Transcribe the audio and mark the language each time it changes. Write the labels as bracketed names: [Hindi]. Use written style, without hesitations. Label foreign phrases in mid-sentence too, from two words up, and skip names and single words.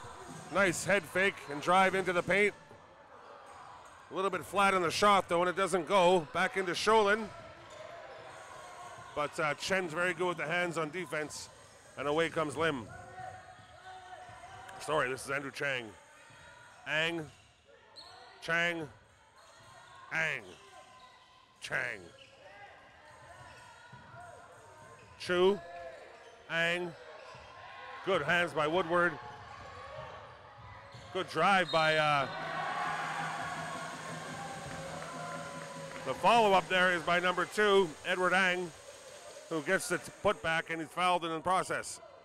[English] Nice head fake and drive into the paint. A little bit flat on the shot, though, and it doesn't go. Back into Sholin. But Chen's very good with the hands on defense. And away comes Lim. Sorry, this is Andrew Chang. Ang. Chang. Ang. Chang. Chu. Ang. Good hands by Woodward. Good drive by the follow-up there is by number 2, Edward Ang, who gets the putback, and he's fouled in the process.